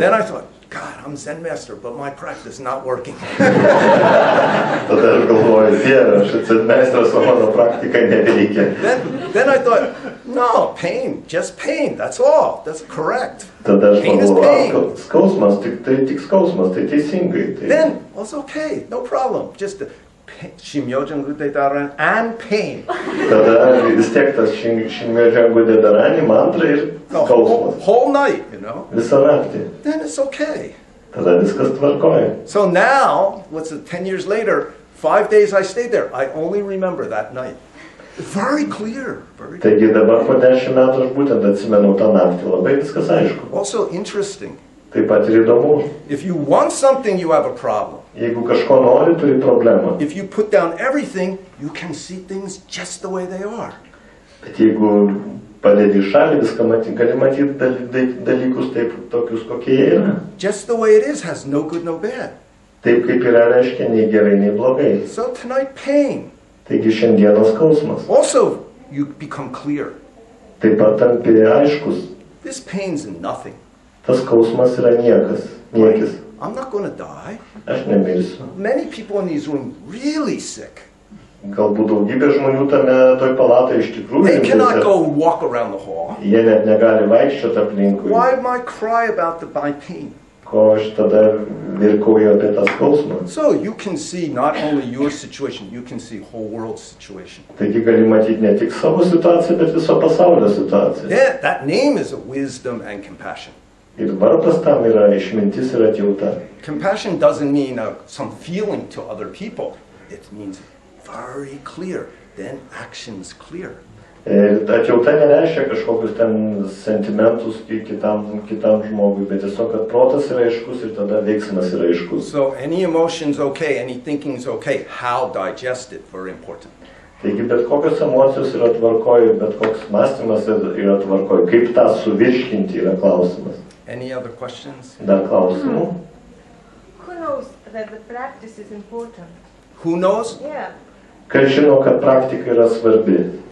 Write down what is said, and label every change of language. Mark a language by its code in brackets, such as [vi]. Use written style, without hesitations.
[en] Then I thought, God, I'm Zen master, but my practice not working. [lt] Tada aš galvoju, Dieve, aš Zen meistras, o mano praktika neveikia. [en] Then I thought, no, pain, just pain, that's all, that's correct. [lt] Tada aš [en] Pain is pain. [lt] galvoju, skausmas, tik skausmas, tai teisingai. [en] Then, well, it's okay, no problem, just Shimyojan Gudetaran and pain. [lt] Tada vis tiek tas Shimyojan Gudedarani, mantra ir skausmas. [en] Whole night, you know. [lt] Visą naktį. [en] Then it's okay. [lt] Tada viskas tvarkoja. [en] So now, what's it, 10 years later, 5 days I stayed there, I only remember that night. Very clear. Very clear. [lt] Taigi dabar po 10 metų aš būtent atsimenu tą naktį. Labai viskas aišku. [en] Also interesting. [lt] Taip pat ir įdomu. [en] If you want something, you have a problem. [lt] Jeigu kažko nori, turi problemą. [en] If you put down everything, you can see things just the way they are. [lt] Bet jeigu padedi į šalį, viską gali matyti dalykus taip, tokius, kokie jie yra. [en] Just the way it is has no good, no bad. [lt] Taip kaip yra, reiškia nei gerai, nei blogai. [en] So tonight, pain. [lt] Taigi šiandienos skausmas. [en] Also, you become clear. [lt] Taip pat tampi aiškus. [en] This pain's nothing. [lt] Tas skausmas yra niekis. [en] I'm not going to die. [lt] Aš nemirsiu. [en] Many people in these rooms really sick. [lt] Galbūt daugybė žmonių toj palatoje iš tikrųjų. [en] They cannot go walk around the hall. [lt] Jie net negali vaikščioti aplinkui. [en] Why am I cry about my pain? [lt] Ko aš tada virkauju apie tą skausmą. [en] So you can see not only your situation, you can see whole world's situation. [lt] Taigi gali matyti ne tik savo situaciją, bet viso pasaulio situaciją. [en] Yeah, that name is a wisdom and compassion. [lt] Ir varpas tam yra išmintis ir atjauta. [en] Compassion doesn't mean some feeling to other people. It means very clear. Then action's clear. [lt] Atjauta nereiškia kažkokius ten sentimentus kitam žmogui, bet tiesiog, kad protas yra aiškus ir tada veiksmas yra aiškus. [en] So any emotion's okay, any thinking's okay. How digest it, very important. [lt] Taigi bet kokios emocijos yra tvarkoj, bet koks mąstymas yra tvarkoj. Kaip tą suvirškinti yra klausimas. [en] Any other questions? [lt] Dar klausimų? [en] Who knows that the practice is important? Who knows? Yeah. [lt] Kas žino, kad praktika yra svarbi?